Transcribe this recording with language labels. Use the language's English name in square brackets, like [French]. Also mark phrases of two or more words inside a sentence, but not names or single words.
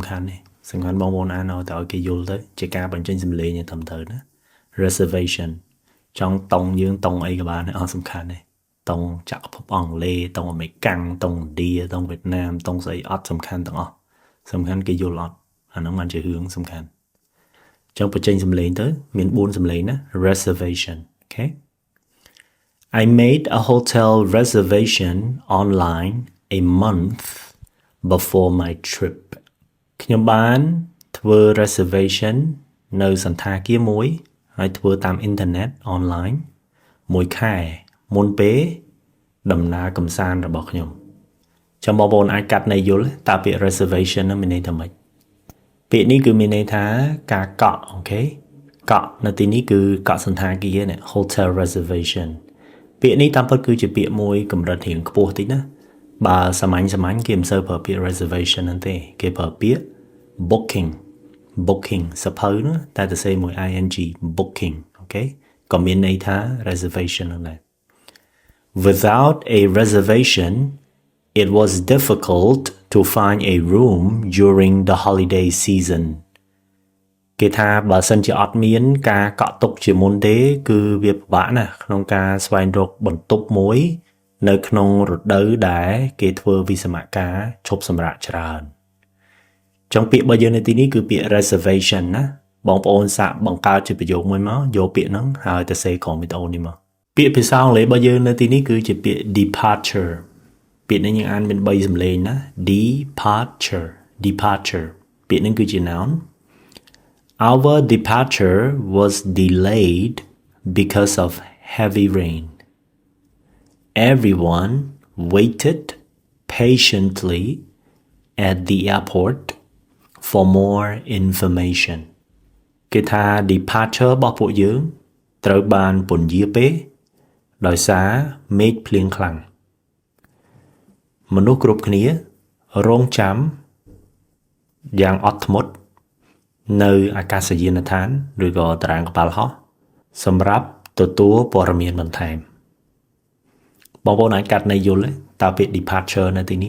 [Khmer] ខាន់ទេសំខាន់បងប្អូនអានឲ្យគេយល់ទៅជាការបញ្ចេញសំឡេងត្រឹមត្រូវណា reservation ចង់តង់យើងតង់អីក៏បានអត់សំខាន់ទេតង់ចក្រភពអង់គ្លេសតង់អាមេរិកាំងតង់ឥណ្ឌាតង់វៀតណាមតង់ស្អីអត់សំខាន់ទាំងអស់សំខាន់គេយល់អត់អាហ្នឹងមិនជារឿងសំខាន់ចឹងបញ្ចេញសំឡេងទៅមាន4សំឡេងណា [English] reservation okay I made a hotel reservation online a month before my trip [Khmer] ខ្ញុំបានធ្វើ reservation នៅសន្តាគារមួយហើយធ្វើតាម អ៊ីនធឺណិត online មួយខែមុនពេលដំណើរកម្សាន្តរបស់ខ្ញុំចាំបងប្អូនអាចកាត់ន័យយល់តើពាក្យ reservation នោះមានន័យថាម៉េចពាក្យនេះគឺមានន័យថាការកក់អូខេកក់នៅទីនេះគឺកក់សន្តាគារនេះ [English] hotel reservation [Khmer] ពាក្យនេះតាមពិតគឺជាពាក្យមួយកម្រិតរៀងខ្ពស់តិចណាបើសាមញ្ញគេមិនសូវប្រើពាក្យ reservation ហ្នឹងទេគេប្រើពាក្យ booking សភៅនោះតែទៅសេមួយ ing booking អូខេក៏មានន័យថា reservation ហ្នឹងដែរ [English] Without a reservation it was difficult to find a room during the holiday season [Khmer] គេថាបើសិនជាអត់មានការកក់ទុកជាមុនទេគឺវាពិបាកណាស់ក្នុងការស្វែងរកបន្ទប់មួយ នៅក្នុងរដូវដែលគេធ្វើវិស្សមការឈប់សម្រាកច្រើនចុងពាក្យរបស់យើងនៅទីនេះគឺពាក្យ reservation ណាបងប្អូនសាកបង្កើតជាប្រយោគមួយមកយកពាក្យហ្នឹងហើយទៅសេក្រុមវីដេអូនេះមកពាក្យភាសាអង់គ្លេសរបស់យើងនៅទីនេះគឺជាពាក្យ departure ពាក្យនេះយើងអានមាន3សំឡេងណា departure ពាក្យនេះគឺជា noun [English] Our departure was delayed because of heavy rain. Everyone waited patiently at the airport for more information. [Khmer] គេថា departure របស់ពួកយើងត្រូវបានពន្យាពេលដោយសារមេឃភ្លៀងខ្លាំងមនុស្សគ្រប់គ្នារងចាំយ៉ាងអត់ធ្មត់នៅអាកាសយានដ្ឋានឬក៏តារាងកប៉ាល់ហោះសម្រាប់ទទួលព័ត៌មានបន្ថែមបងប្អូនអាចកាត់ន័យយល់តើពាក្យ departure នៅទីនេះ